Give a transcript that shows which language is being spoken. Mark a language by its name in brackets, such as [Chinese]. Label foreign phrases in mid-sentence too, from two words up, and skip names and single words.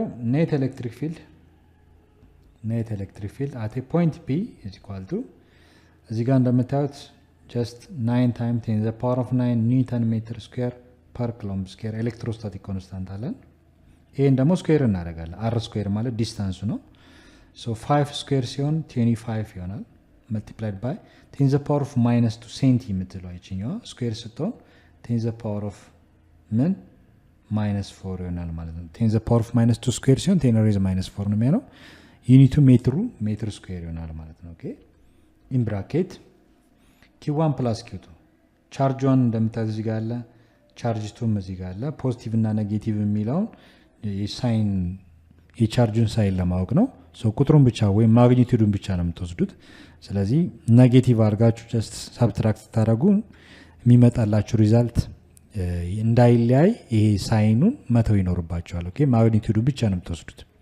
[English] net electric field at a point P is equal to [Amharic] እዚህ ጋር እንደምታዩት [English] just 9 times 10 the power of 9 newton meter square per coulomb square electrostatic constant [Amharic] አለን። ይሄን ደግሞ ስኩዌር እናደርጋለን። r ስኩዌር ማለት ዲስታንሱ ነው። ሶ 5 ስኩዌር ሲሆን 25 ይሆናል [English] multiplied by 10 the power of -2 [Amharic] ሴንቲ የምትለው ይችኛዋ ስኩዌር ስትሆን [English] 10 the power of ምን [Amharic] -4 ይሆናል ማለት ነው። 10 [English] the power of -2 square [Amharic] ሲሆን 10 raised -4 ነው የሚሆነው። [English] unit meter [Amharic] ስኩዌር ይሆናል ማለት ነው። [English] okay in bracket q1 + q2 [Amharic] ቻርጅ 1 እንደምታዩት እዚህ ጋር አለ፣ ቻርጅ 2 እዚህ ጋር አለ። ፖዚቲቭ እና ኔጌቲቭ የሚለውን የሳይን የቻርጁን ሳይን ለማወቅ ነው። ሶ ቁጥሩን ብቻ ወይም ማግኒቲዩዱን ብቻ ነው የምትወስዱት። ስለዚህ ኔጌቲቭ አድርጋችሁ [English] just subtract [Amharic] ታደርጉ የሚመጣላችሁ ሪዛልት እንዳይለያይ ይሄ ሳይኑን መተው ይኖርባቸዋል። ኦኬ ማግኒቲዩዱን ብቻ ነው የምትወስዱት።